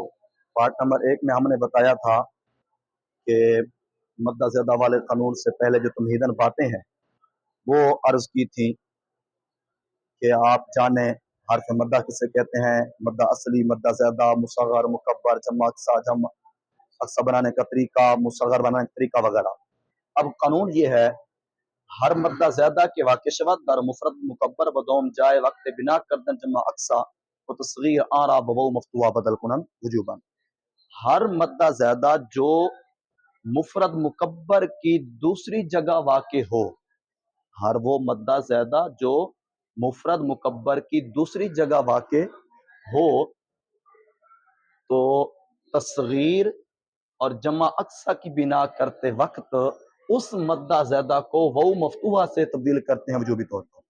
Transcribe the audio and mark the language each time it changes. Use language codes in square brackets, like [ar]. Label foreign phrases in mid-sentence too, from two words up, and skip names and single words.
[ur] پارٹ نمبر 1 میں ہم نے بتایا تھا کہ مدہ زیادہ والے قانون سے پہلے جو تمہیدن باتیں ہیں وہ عرض کی تھی کہ آپ جانیں حرف مدہ کسے کہتے ہیں، مدہ اصلی، مدہ زیادہ، مصغر، مکبر، جمع اقصا، جمع اقصا بنانے کا طریقہ، مصغر بنانے کا طریقہ وغیرہ۔ اب قانون یہ ہے، [fa] ہر مدہ زیادہ کے واقع شود در مفرد مکبر بدوم جائے وقت بنا کردن جمع اقصا و تصغیر آرا ببو مفتوح بدل کنن وجوباً۔ [ur] ہر مدہ زیادہ جو مفرد مکبر کی دوسری جگہ واقع ہو، ہر وہ مدہ زیادہ جو مفرد مکبر کی دوسری جگہ واقع ہو تو تصغیر اور جمع اقصا کی بنا کرتے وقت اس مدہ زیادہ کو واو مفتوحہ سے تبدیل کرتے ہیں وجوبی طور پر۔